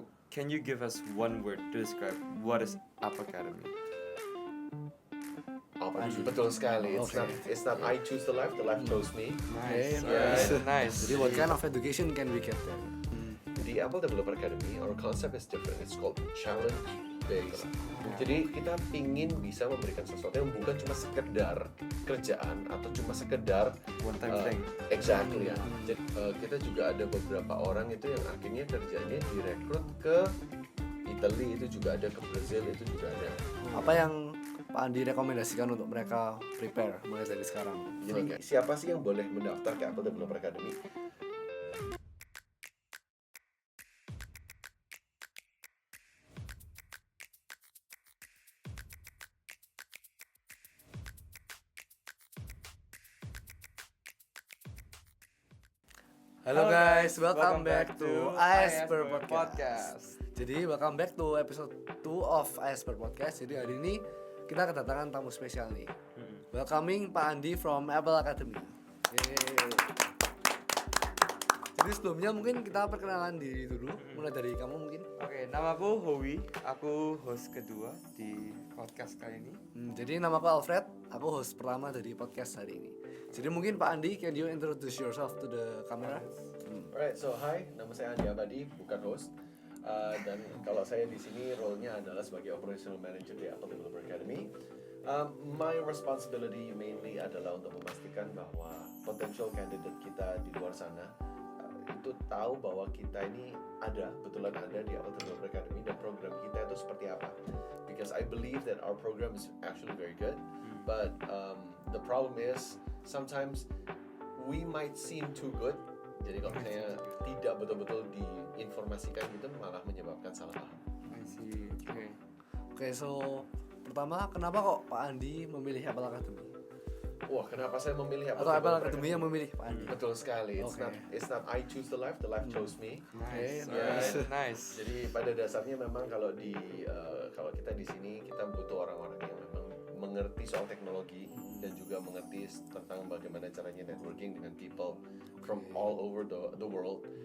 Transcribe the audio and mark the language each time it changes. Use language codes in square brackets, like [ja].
[en] can you give us one word to describe what is Apple Academy? [id] Betul sekali. [en] Okay. It's not I choose the life chose me. Nice. Yeah. Nice. Jadi what kind of education can we get there? Di Apple Developer Academy, our concept is different. It's called challenge based. [id] Jadi kita pingin bisa memberikan sesuatu yang bukan cuma sekedar kerjaan atau cuma sekedar [en] One time thing. Exactly ya. [id] Jadi kita juga ada beberapa orang itu yang akhirnya kerjanya direkrut ke Italy, itu juga ada, ke Brazil itu juga ada. Apa yang Pak Andi rekomendasikan untuk mereka prepare mulai dari sekarang? Jadi siapa sih yang boleh mendaftar ke Apple Developer Academy? [en] Halo guys, welcome back to Iceberg Podcast. Jadi welcome back to episode 2 of Iceberg Podcast. [id] Jadi hari ini kita kedatangan tamu spesial nih. [en] Welcoming Pak Andi from Apple Academy. Yeay. [id] Jadi sebelumnya mungkin kita perkenalan diri dulu, mulai dari kamu mungkin. Oke, namaku Howie. Aku host kedua di podcast kali ini. Jadi namaku Alfred, aku host pertama dari podcast hari ini. Jadi mungkin [en] Pak Andi, can you introduce yourself to the camera? Alright, so hi, [id] nama saya Andi Abadi, bukan host. Dan kalau saya di sini role-nya adalah sebagai operational manager di Apple Developer Academy. [en] My responsibility mainly [id] adalah untuk memastikan bahwa [en] potential candidate [id] kita di luar sana itu tahu bahwa kita ini betulan ada di Apple Developer Academy dan program kita itu seperti apa. [en] Because I believe that our program is actually very good, but the problem is sometimes we might seem too good. [id] Jadi kalau saya tidak betul-betul diinformasikan gitu malah menyebabkan salah paham. [en] I see. [id] Oke, so pertama kenapa kok Pak Andi memilih Apple Academy? Wah, kenapa saya memilih Atau Apple Academy yang memilih Pak Andi? Betul sekali. [en] Okay. It's not I choose the life chose me. Nice. Yeah. Nice. [id] Jadi pada dasarnya memang kalau kita di sini kita butuh orang-orang yang memang mengerti soal teknologi dan juga mengerti tentang bagaimana caranya networking dengan [en] people from all over the world.